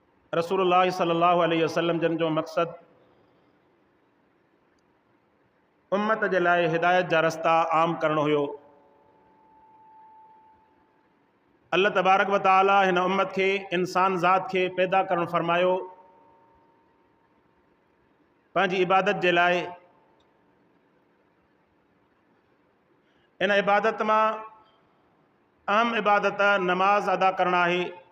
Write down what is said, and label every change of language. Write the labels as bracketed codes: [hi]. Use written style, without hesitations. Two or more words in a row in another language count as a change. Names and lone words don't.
[sd] रसूलुल्लाह [ar] صلى الله عليه وسلم [sd] जन जो मक़सद उम्मत जे लाइ हिदायत जा रस्ता आम करणो हुयो। अल्लाह [ar] تبارك وتعالى [sd] हिन उम्मत खे इंसान ज़ात खे पैदा करणु फरमायो पंहिंजी इबादत जे लाइ। इन इबादत मां अहम इबादत नमाज अदा करणु आहे।